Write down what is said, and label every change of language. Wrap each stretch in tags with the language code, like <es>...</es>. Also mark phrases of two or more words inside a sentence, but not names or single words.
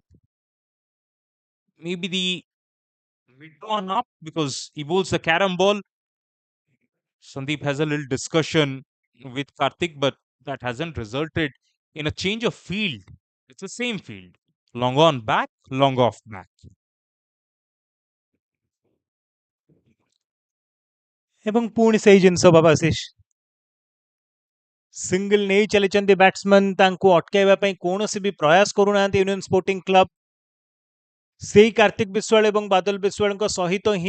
<en>Maybe the mid on up because he bowls the carom ball. Sandeep has a little discussion with Karthik, but that hasn't resulted in a change of field. It's the same field. Long on back, long off back.</en> <or>ଏବଂ ପୁଣି ସେଇ ଜିନିଷ ବାବା ଆଶିଷ ସିଙ୍ଗଲ ନେଇ ଚାଲିଛନ୍ତି ବ୍ୟାଟ୍ସମ୍ୟାନ୍ ତାଙ୍କୁ ଅଟକାଇବା ପାଇଁ କୌଣସି ବି ପ୍ରୟାସ କରୁନାହାନ୍ତି ୟୁନିୟନ ସ୍ପୋର୍ଟିଂ କ୍ଲବ ସେଇ କାର୍ତ୍ତିକ ବିଶ୍ୱାଳ ଏବଂ ବାଦଲ ବିଶ୍ୱାଳଙ୍କ ସହିତ ହିଁ</or>